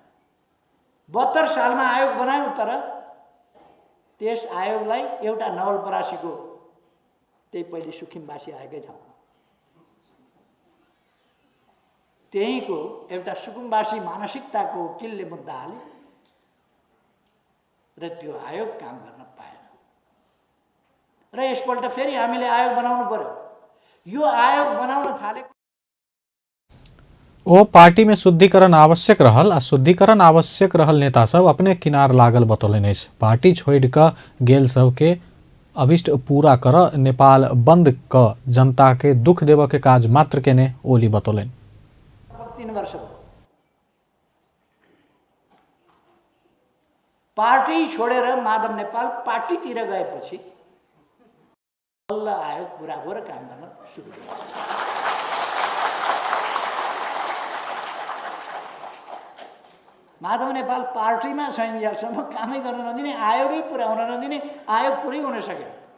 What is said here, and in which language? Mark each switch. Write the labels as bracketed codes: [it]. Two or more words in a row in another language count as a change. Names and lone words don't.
[ne] 72 सालमा आयोग बनायौं, तर त्यस आयोगलाई एउटा नवलपरासीको त्यही पहिले सुखिमबासी आएकै ठाउँ त्यहीको एउटा सुकुम्बासी मानसिकताको वकिलले मुद्दा हाले र त्यो आयोग काम गर्न पाएन। र यसपल्ट फेरि हामीले आयोग बनाउनु पर्यो। यो आयोग बनाउन थालेको [mai] ओ पार्टी में शुद्धिकरण आवश्यक रहल आ शुद्धिकरण आवश्यक रहल नेता सब अपने किनार लागल बतौलन। पार्टी छोड़ क गेल सब के अभिष्ट पूरा कर नेपाल बंद क जनता के दुख देव के काज मात्र केने ओली बतौलन। [ne] 3 वर्ष भयो पार्टी छोडेर माधव नेपाल पार्टीतिर गएपछि बल्ल आयोग पूरा भएर काम गर्न सुरु गर्यो। माधव नेपाल पार्टीमा छैनसम्म कामै गर्न नदिने, आयोगै पुरा हुन नदिने, आयोग पुरै हुन सकेन।